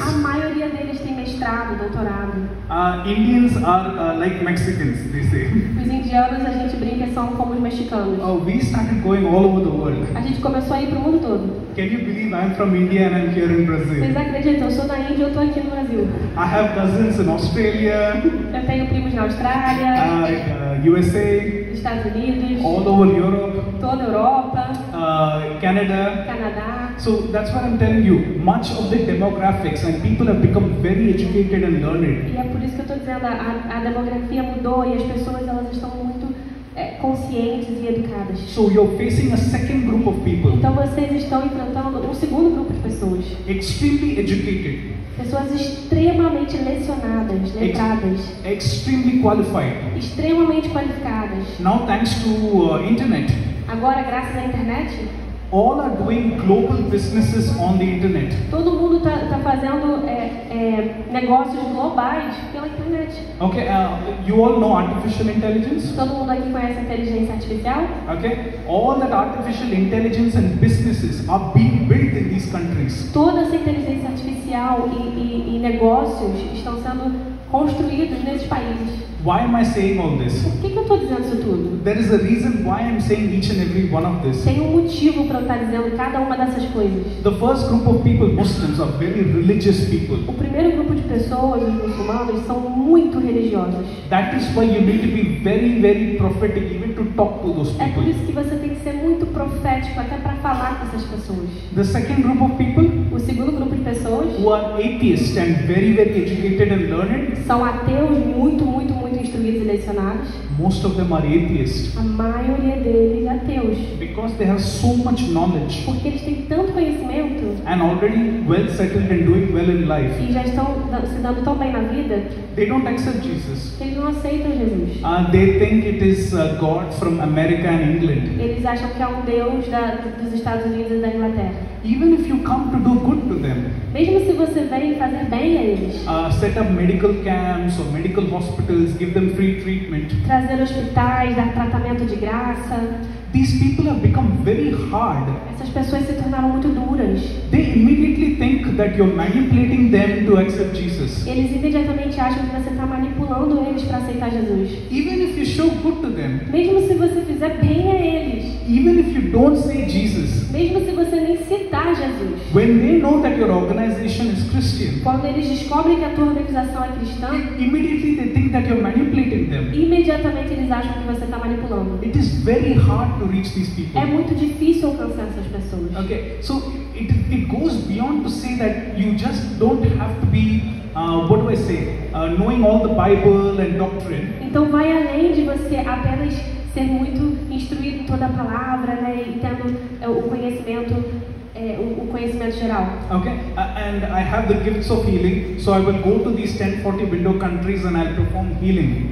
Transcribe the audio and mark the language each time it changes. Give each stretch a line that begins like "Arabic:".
Portuguese: a maioria deles tem mestrado, doutorado.
English: Indians are like Mexicans, they say.
Portuguese: Os indianos, a gente brinca, são como os mexicanos.
English: We started going all over the world.
Portuguese: A gente começou a ir para o mundo todo.
English: Can you believe I'm from India and I'm here in Brazil?
Portuguese: Vocês acreditam? Eu sou da Índia e eu estou aqui no Brasil.
English: I have cousins in Australia,
Portuguese: Eu tenho primos na Austrália,
English: USA,
Portuguese: Estados Unidos,
English: all over Europe,
Portuguese: toda a Europa,
English: Canada.
Portuguese: Canadá.
English: So that's what I'm telling you. Much of the demographics and people have become very educated and learned.
Portuguese: E é por isso que eu estou dizendo, a demografia mudou e as pessoas elas estão muito conscientes e educadas.
English: So you're facing a second group of people,
Portuguese: Então vocês estão enfrentando um segundo grupo de pessoas.
English: extremely educated,
Portuguese: Pessoas extremamente lecionadas, letradas,
English: extremely qualified.
Portuguese: extremamente qualificadas.
English: Now thanks to internet,
Portuguese: Agora, graças à internet,
English: all are doing global businesses on the internet.
Portuguese: todo mundo está fazendo negócios globais pela internet.
English: Okay, you all know artificial intelligence.
Portuguese: Todo mundo aqui conhece a inteligência artificial?
English: Okay, all that artificial intelligence and businesses are being built in these countries.
Portuguese: Toda essa inteligência artificial e negócios estão sendo construídos nesses países.
English: Why am I saying all this?
Portuguese: Por que eu estou dizendo isso tudo?
English: There is a reason why I'm saying each and every one of this.
Portuguese: Tem um motivo para eu estar dizendo cada uma dessas coisas.
English: The first group of people, Muslims, are very religious people.
Portuguese: O primeiro grupo de pessoas, os muçulmanos, são muito religiosos.
English: That is why you need to be very, very prophetic even to talk to those
Portuguese: É por
English: people.
Portuguese: isso que você tem que ser muito profético até para falar com essas pessoas.
English: The second group of people
Portuguese: O segundo grupo de pessoas
English: who are atheists and very, very educated and learned,
Portuguese: são ateus muito, muito, muito instruídos e lecionados.
English: most of them are atheists
Portuguese: A maioria deles é ateus.
English: Because they have so much knowledge
Portuguese: Porque eles têm tanto conhecimento
English: and already well settled and doing well in life,
Portuguese: e já estão se dando tão bem na vida
English: they don't accept Jesus.
Portuguese: que eles não aceitam Jesus.
English: They think it is God from America and England.
Portuguese: Eles acham que é um Deus dos Estados Unidos e da Inglaterra.
English: Even if you come to do good to them,
Portuguese: Mesmo se você vem fazer bem a eles,
English: set up medical camps or medical hospitals, give them free treatment,
Portuguese: trazer hospitais, dar tratamento de graça,
English: these people have become very hard.
Portuguese: essas pessoas se tornaram muito duras.
English: They immediately think that you're manipulating them to accept Jesus.
Portuguese: Eles imediatamente acham que você está manipulando eles para aceitar Jesus.
English: Even if you show good to them,
Portuguese: Mesmo se você fizer bem a eles,
English: even if you don't say Jesus,
Portuguese: mesmo se você nem citar Jesus,
English: when they know that your organization is Christian,
Portuguese: quando eles descobrem que a tua organização é cristã,
English: immediately they think that you're manipulating them.
Portuguese: imediatamente eles acham que você está manipulando.
English: It is very hard to reach these people.
Portuguese: É muito difícil alcançar essas pessoas.
English: Okay, so it goes beyond to say that you just don't have to be, what do I say, knowing all the Bible and doctrine.
Portuguese: Então vai além de você apenas ser muito instruído em toda a palavra, né, e tendo o conhecimento geral.
English: Okay, and I have the gifts of healing, so I will go to these 1040 window countries and I'll perform healing.